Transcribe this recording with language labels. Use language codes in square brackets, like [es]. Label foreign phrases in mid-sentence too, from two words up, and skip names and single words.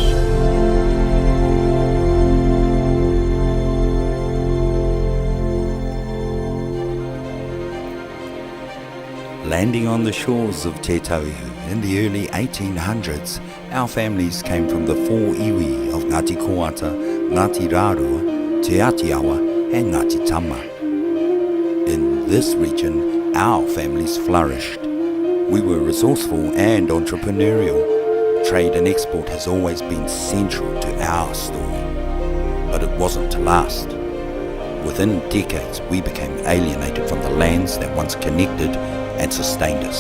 [en] Landing on the shores of Te Tauihu in the early 1800s, our families came from the four iwi of Ngāti Koata, Ngāti Rārua, Te Atiawa and Ngāti Tama. In this region, our families flourished. We were resourceful and entrepreneurial. Trade and export has always been central to our story. But it wasn't to last. Within decades, we became alienated from the lands that once connected and sustained us.